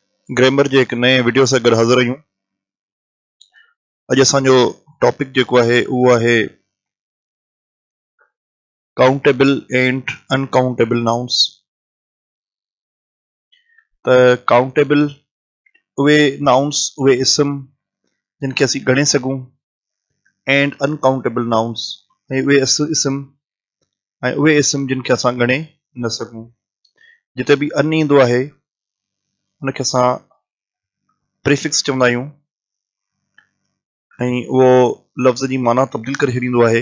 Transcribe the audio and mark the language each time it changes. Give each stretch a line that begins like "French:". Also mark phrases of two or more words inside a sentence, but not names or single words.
Sindhi: ग्रामर जे
Hindi: एक नए वीडियो से
Sindhi: गॾु हाज़िर आहियूं। अॼु असांजो टॉपिक जेको आहे उहो आहे
English: countable and uncountable nouns.
Sindhi: त काउंटेबल उहे नाउन्स, उहे इस्म जिन खे असीं ॻणे सघूं,
English: and uncountable nouns
Sindhi: ऐं उहे उहे इस्म जिन खे असां ॻणे न सघूं। जिते बि अन ईंदो आहे उनखे असां प्रीफिक्स चवंदा आहियूं ऐं उहो लफ़्ज़ जी माना तब्दील करे छॾींदो आहे।